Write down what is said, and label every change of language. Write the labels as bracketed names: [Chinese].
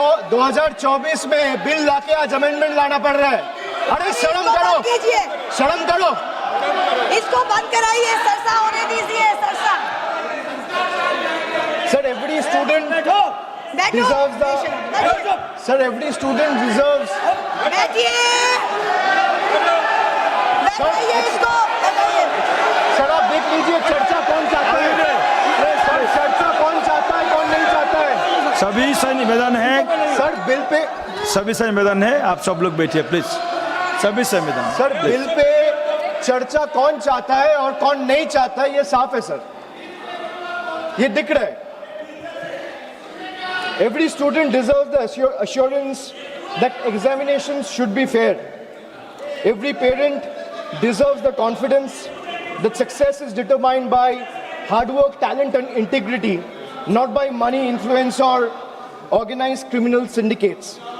[Hindi] 2024 में बिल लाके आज अमेंडमेंट लाना पड़ रहा है। अरे शर्म करो, शर्म करो, इसको बंद कराइए, सरसा होने दीजिए, Sarsa. Sir, [English] every student deserves the sir, every student deserves। [Hindi] बैठिए, बैठाइए इसको, बैठाइए। सर, आप देख लीजिए चर्चा कौन चाहता है, चर्चा कौन चाहता है, कौन नहीं चाहता है। सभी से निवेदन है सर, बिल पे सभी से निवेदन है, आप सब लोग बैठिए प्लीज। सभी से निवेदन। सर, बिल पे चर्चा कौन चाहता है और कौन नहीं चाहता है, ये साफ है सर, ये दिख रहा है। [English] Every student deserves the assurance that examinations should be fair. Every parent deserves the confidence that success is determined by hard work, talent and integrity, not by money, influence or organized criminal syndicates.